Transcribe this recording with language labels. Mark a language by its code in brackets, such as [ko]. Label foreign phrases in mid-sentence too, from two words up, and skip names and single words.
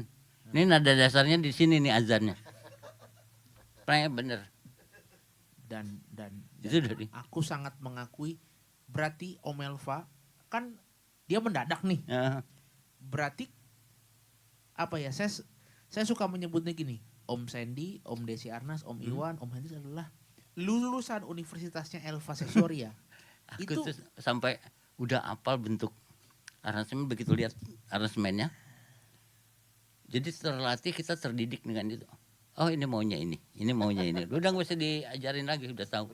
[id] Ini nada dasarnya di sini nih azannya. Bener. Dan Itu dari aku sangat mengakui, berarti Om Elva kan dia mendadak nih. Berarti apa ya, saya suka menyebutnya gini, Om Sandy, Om Desi Arnas, Om Iwan, Om Hendris adalah lulusan Universitasnya Elva Sesoria. Aku Itu tuh sampai udah apal bentuk aransemen begitu lihat aransemennya. Jadi terlatih, kita terdidik dengan itu. Oh ini maunya ini maunya ini. Udah gak usah diajarin lagi, udah tahu.